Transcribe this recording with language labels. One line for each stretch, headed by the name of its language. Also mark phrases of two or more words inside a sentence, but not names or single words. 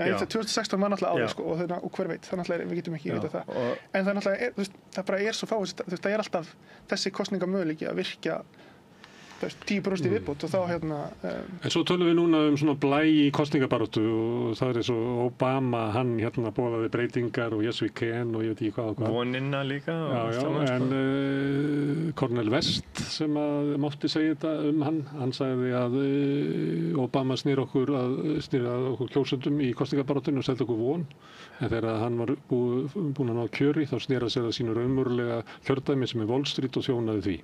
Icelandic: 2016 var náttúrulega áður sko og hver veit, það náttúrulega við getum ekki vita það. En það náttúrulega það bara svo fáið, það er alltaf þessi kosningamöguleiki að virkja 10% viðbót og þá En svo tölum við núna svona blæ í kosningabaráttu og það eins og Obama, hann boðaði breytingar og
English: yes we can
Icelandic: og ég veit ekki hvað. Vonina líka. Já, en Cornel West sem að mátti segja þetta hann sagði að Obama snýr okkur kjósendum í kosningabaráttunni og seldi okkur von. En þegar hann var búinn að ná kjöri þá snýra sér að sínu raunverulega kjördæmi sem Wall Street og þjónaði því.